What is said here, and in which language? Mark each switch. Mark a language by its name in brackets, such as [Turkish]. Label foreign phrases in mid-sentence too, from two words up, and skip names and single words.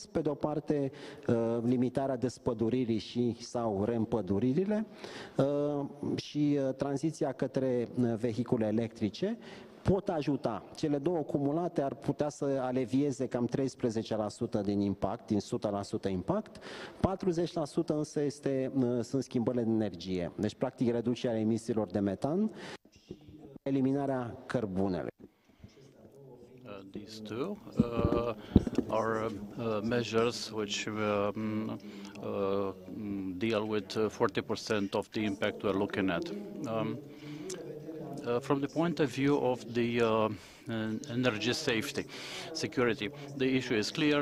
[Romanian] Pe de o parte, limitarea despăduririi sau reîmpăduririle și tranziția către vehicule electrice pot ajuta. Cele două cumulate ar putea să alevieze cam 13% din impact, din 100% impact, 40% însă sunt schimbările de energie. Deci, practic, reducerea emisiilor de metan și eliminarea cărbunelui. [English] These two are measures which deal with 40% of the impact we're looking at. From the point of view of the energy safety, security, the issue is clear.